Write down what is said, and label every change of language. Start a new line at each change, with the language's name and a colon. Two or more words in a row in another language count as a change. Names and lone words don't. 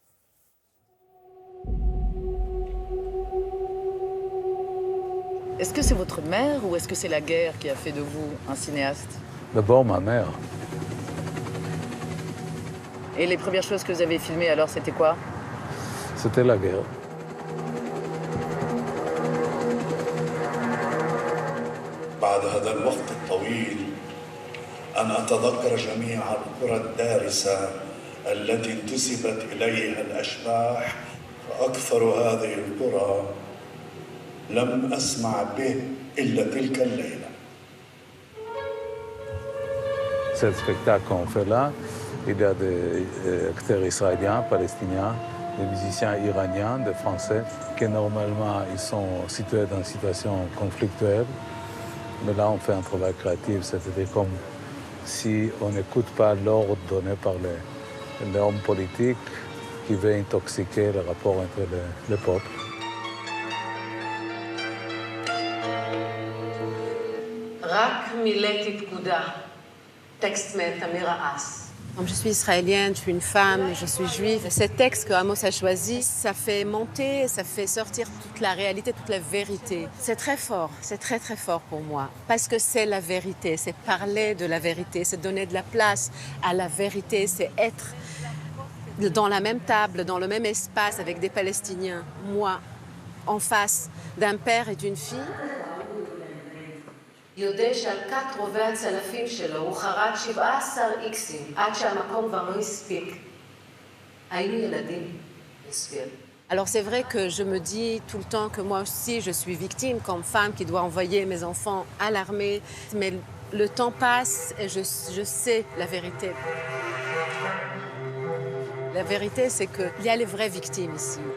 French: Est-ce que c'est votre mère ou est-ce que c'est la guerre qui a fait de vous un cinéaste? D'abord ma mère. Et les premières choses que vous avez filmées, alors, c'était quoi? C'était la guerre.
Arabic: بعد هذا الوقت الطويل أنا أتذكر جميع القرى الدارسة التي انتسبت إليها الأشباح فأكثر هذه القرى لم أسمع به إلا تلك الليلة.
French: Ce spectacle qu'on fait là, il y a des acteurs israéliens, palestiniens, des musiciens iraniens, des Français, qui normalement ils sont situés dans une situation conflictuelle. Mais là, on fait un travail créatif, c'est-à-dire comme si on n'écoute pas l'ordre donné par l'homme politique qui veut intoxiquer le rapport entre les peuples.
Hebrew: רק מילאתי פקודה, טקסט מתמיר האס.
French: Comme je suis israélienne, je suis une femme, je suis juive. Ces textes que Amos a choisis, ça fait monter, ça fait sortir toute la réalité, toute la vérité. C'est très fort, c'est très très fort pour moi. Parce que c'est la vérité, c'est parler de la vérité, c'est donner de la place à la vérité, c'est être dans la même table, dans le même espace avec des Palestiniens. Moi, en face d'un père et d'une fille.
Hebrew: יודע שעל כת רובי הצלפים שלו הוא חרט 17 איקסים עד שהמקום כבר לא הספיק. היינו ילדים, הסביר.
French: Alors c'est vrai que je me dis tout le temps que moi aussi je suis victime comme femme qui doit envoyer mes enfants à l'armée. Mais le temps passe et je sais la vérité. La vérité, c'est qu'il y a les vraies victimes ici.